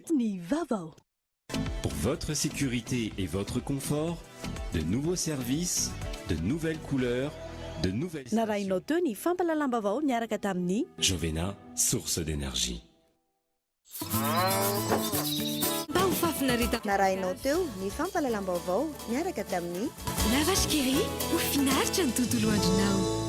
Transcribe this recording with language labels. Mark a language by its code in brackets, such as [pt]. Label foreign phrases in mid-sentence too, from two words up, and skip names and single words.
[mg] Nivavo. [fr] Pour votre sécurité et votre confort, de nouveaux services, de nouvelles couleurs, de nouvelles... [mg] Narainao teo ny fampalalam-bavao miaraka tamin'ny [fr] Jovena, source d'énergie. [mg] Baofafy narahinao teo ny fampalalam-baovao miaraka tamin'ny lavashkeri ho finaritra ny tontolo andronao.